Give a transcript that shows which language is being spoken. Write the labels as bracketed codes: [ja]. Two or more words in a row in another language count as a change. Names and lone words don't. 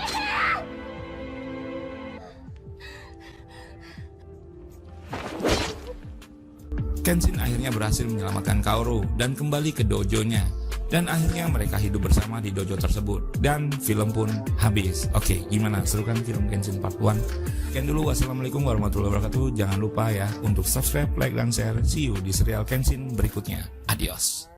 [id] Kenshin akhirnya berhasil menyelamatkan Kaoru dan kembali ke dojonya. Dan akhirnya mereka hidup bersama di dojo tersebut. Dan film pun habis. Oke, gimana? Seru kan film Kenshin Part 1? Sekian dulu, [ar] والسلام عليكم ورحمة الله وبركاته. [id] Jangan lupa ya untuk subscribe, like, dan share. [en] See you [id] di serial Kenshin berikutnya. Adios.